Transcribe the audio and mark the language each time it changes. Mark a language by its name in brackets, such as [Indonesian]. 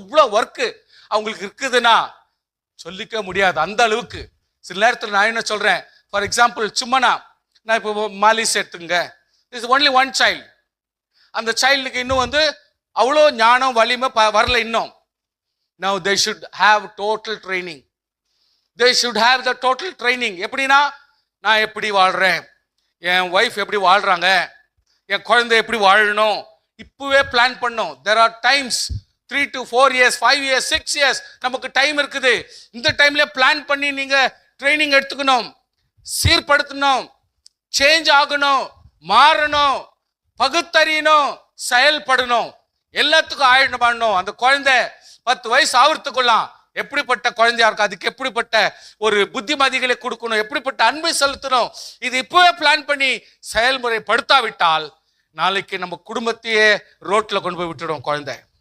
[Tamil] எவ்வளவு ஒர்க்கு அவங்களுக்கு இருக்குதுன்னா சொல்லிக்க முடியாது அந்த அளவுக்கு. சில நேரத்தில் நான் என்ன சொல்றேன், ஃபார் எக்ஸாம்பிள் சும்மா நான் இப்போ மாலிஸ் எடுத்துங்க, [English] Is only one child. [Tamil] அந்த சைல்டுக்கு இன்னும் வந்து அவ்வளோ ஞானம் வலிமை வரல இன்னும். [English] Now they should have total training. They should have the total training. [Tamil] எப்படின்னா, நான் எப்படி வாழ்றேன், என் ஒய்ஃப் எப்படி வாழ்றாங்க, என் குழந்தை எப்படி வாழணும், இப்பவே பிளான் பண்ணோம். [English] There are times 3 to 4 years, 5 years, 6 years [Tamil] நமக்கு டைம் இருக்குது. இந்த டைம்ல பிளான் பண்ணி நீங்க ட்ரைனிங் எடுத்துக்கணும், சீர்படுத்தணும், சேஞ்ச் ஆகணும், மாறணும், பகுத்தறியணும், செயல்படணும், எல்லாத்துக்கும் ஆயுதம் பண்ணணும். அந்த குழந்தை 10 வயசு ஆவறதுக்குள்ளாம் எப்படிப்பட்ட குழந்தையா இருக்கும், அதுக்கு எப்படிப்பட்ட ஒரு புத்திமதிகளை கொடுக்கணும், எப்படிப்பட்ட அன்பை செலுத்தணும், இது இப்பவே பிளான் பண்ணி செயல்முறைப்படுத்தாவிட்டால் நாளைக்கு நம்ம குடும்பத்தையே ரோட்ல கொண்டு போய் விட்டுடும் குழந்தை.